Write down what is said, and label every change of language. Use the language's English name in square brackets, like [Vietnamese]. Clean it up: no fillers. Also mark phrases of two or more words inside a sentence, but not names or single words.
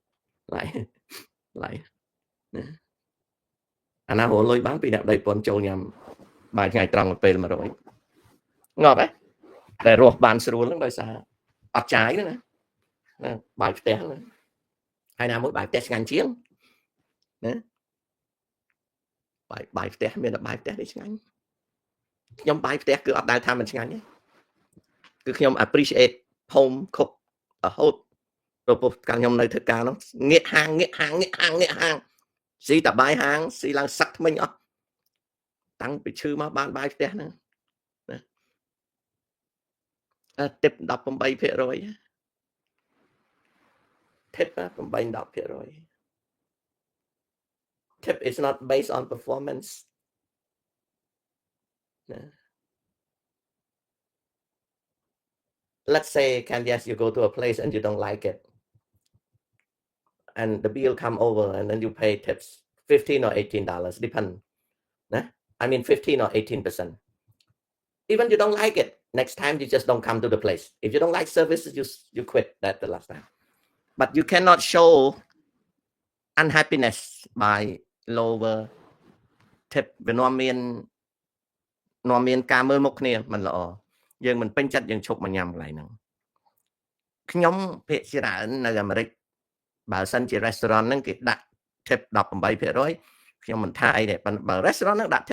[Khmer] ណាអាណារលុយបានពីអ្នកដីប៉ុនចូលញ៉ាំបាយថ្ងៃត្រង់ពេល100ងាប់ហ៎តែរស់បានស្រួលហ្នឹងដោយសារអត់ចាយហ្នឹងណាបាយផ្ទះហ្នឹងហើយណាមួយបាយផ្ទះឆ្ងាញ់ជាងណា បាយផ្ទះមានតែបាយផ្ទះនេះឆ្ងាញ់ខ្ញុំបាយផ្ទះគឺអត់ដែលថាមិនឆ្ងាញ់ទេគឺខ្ញុំ [English] appreciate home cook [Khmer] រហូតព្រោះកាលខ្ញុំនៅធ្វើការនោះងាកហាងស៊ីតែបាយហាងស៊ីឡើងសឹកថ្មិញអស់តាំងពីឈឺមកបានបាយផ្ទះហ្នឹង [English] ណា tip 18% tip 8-10% tip is not based on performance ណា let's say yes you go to a place and you don't like it and the bill come over and then you pay tips $15 or $18 depend nah? I mean 15 or 18% even you don't like it next time you just don't come to the place if you don't like services you quit that the last time but you cannot show unhappiness by lower tip [Khmer] វានាំមានការមើលមុខគ្នាមិនល្អយើងមិនពេញចិត្តយើងឈប់មកញ៉ាំកន្លែងហ្នឹងខ្ញុំភាគច្រើននៅអា មេរិកបើសិនជា restaurant ហ្នឹងគេដាក់ tip 18% ខ្ញុំមិនថាអីទេបើ restaurant ហ្នឹងដាក់ tip